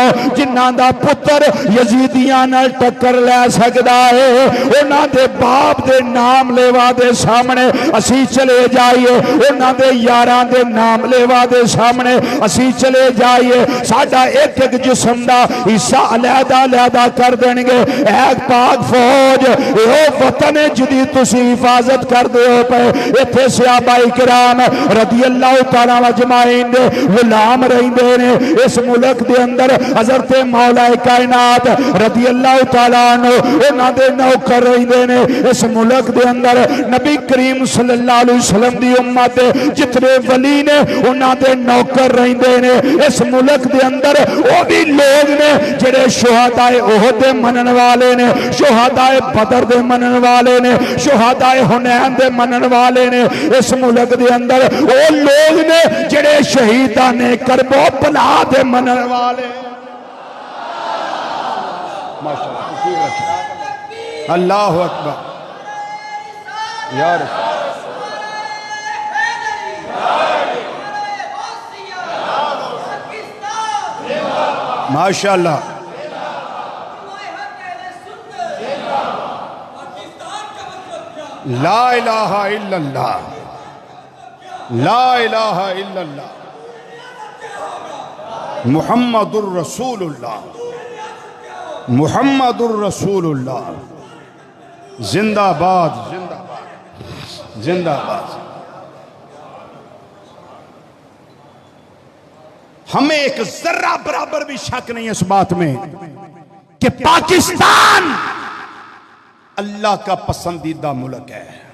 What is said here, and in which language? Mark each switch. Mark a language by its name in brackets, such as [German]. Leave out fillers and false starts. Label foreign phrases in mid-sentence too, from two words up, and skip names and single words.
[Punjabi] جنہاں دا پتر یزیدیاں نال ٹکر لے سکدا ہے، انہاں دے باپ دے نام لیوا دے سامنے اسیں چلے جائیے، انہاں دے یاراں دے نام لیوا دے سامنے اسیں چلے جائیے، ساڈا اک اک جسم دا حصہ علیحدہ علیحدہ کر دینگے. اک پاک فوج یو وطن ہے جدی تسیں حفاظت کر دے ہو پے، اتھے صحابہ کرام [Arabic] رضي الله تعالى أجمعين [Punjabi] دے غلام رہندے نے. اس ملک دے اندر حضرت مولا کائنات [Arabic] رضي الله تعالى عنه [Punjabi] انہاں دے نوکر رہندے نے. اس ملک دے اندر نبی کریم [Arabic] صلى الله عليه وسلم [Punjabi] دی امت جتنے ولی نے انہاں دے نوکر رہندے نے. اس ملک دے اندر او بھی لوک نے جیہڑے شہدائے احد دے منن والے نے، شہدائے بدر دے منن والے نے، شہدائے حنین دے منن والے نے. اس ملک دے اندر او لوک نے جیہڑے شہیداں نے کربلا دے منن والے. [Arabic] ما شاء الله، الله أكبر يار ما شاء الله. لا إله إلا الله، لا إله إلا الله، محمد رسول الله، محمد رسول الله, मुहम्मदुर रसूलुल्लाह, [Urdu] زندہ باد زندہ باد زندہ باد. ہمیں ایک ذرہ برابر بھی شک نہیں ہے اس بات میں کہ پاکستان اللہ کا پسندیدہ ملک ہے.